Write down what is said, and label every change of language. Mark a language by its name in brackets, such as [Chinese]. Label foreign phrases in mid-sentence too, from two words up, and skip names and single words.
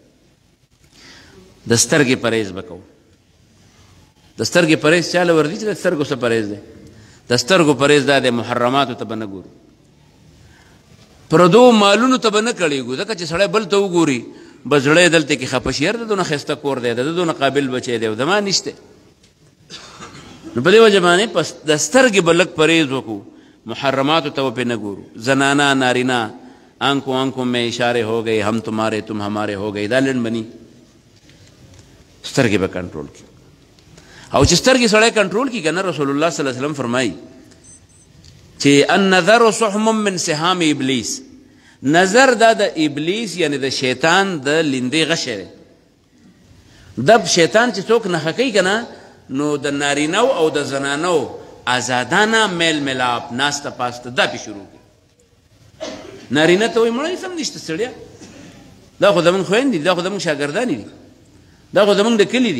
[Pashto] د سترګې پرهیز به کوو د سترګې پرهیز چاله ورځي چې د سترګو څه پرهیز دی د سترګو پرهیز دا د محرماتو ته به نه ګورو پردو مالونو ته به نه کړېږو ځکه چې سړی بل ته وګوري بس زړه یې دلته کې خفه شي یاره د دونه ښایسته کور دی د دونه قابل بچی دی او زما نشته نو په دې وجه باندې د سترګې به لږ پرهیز وکړو محرماتو ته به پرې نه ګورو زنانه نارینه [Urdu] آنکھوں آنکھوں میں اشارے ہو گئے ہم تمہارے تم ہمارے ہو گئے [Pashto] دا لنډ بني سترګې به کنټرول کړي او چې سترګې سړی کنټرول کړي که نه رسول الله صلی الله علیه وسلم فرمایي چې [Arabic] النظر سحم من سهام ابلیس [Pashto] نظر دا د ابلیس یعنی د شیطان د لیندې غشی دی د شیطان چې څوک نښه کوي که نه نو د نارینو او د زنانو آزادانه میل ملاپ ناسته پاسته دا پې شروع کړي نارینه ته وایي مړه هېڅ هم نشته ستړیا دا خو زمونږ خویندې دي دا خو زمونږ شاګردانې دي دا خو زمونږ د کلي دي